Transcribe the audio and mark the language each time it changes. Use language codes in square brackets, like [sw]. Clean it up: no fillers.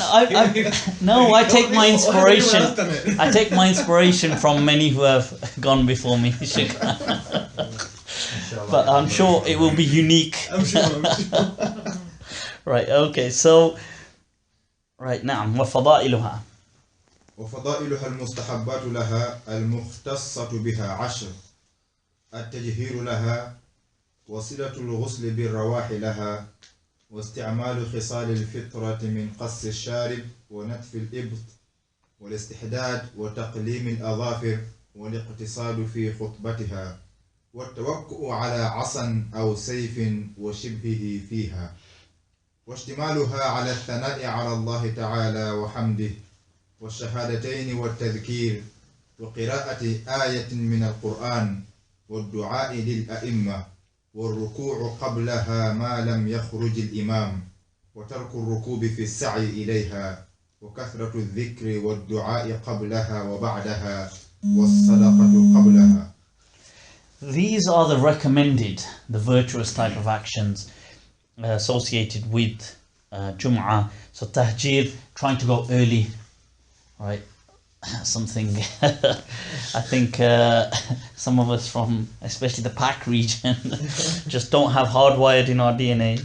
[en] I take my inspiration. I take my inspiration from many who have gone before me. But I'm sure it will be unique. I'm sure. Right. Okay. So, right now, وفضائلها. [ar] وفضائلها المستحبات لها المختصة بها 10. التجهير لها، وصلة الغسل بالرواح لها، واستعمال خصال الفطرة من قص الشارب ونتف الإبط، والاستحداد وتقليم الأظافر، والاقتصاد في خطبتها، والتوكؤ على عصا أو سيف وشبهه فيها، واشتمالها على الثناء على الله تعالى وحمده، والشهادتين والتذكير، وقراءة آية من القرآن، والدعاء للأئمة، والركوع قبلها ما لم يخرج الإمام، وترك الركوب في السعي إليها، وكثرة الذكر والدعاء قبلها وبعدها، والصدقة قبلها. [en] These are the recommended, the virtuous type of actions associated with Jum'ah. So tahjir, trying to go early, right? Something I think some of us from especially the Pak region just don't have hardwired in our DNA.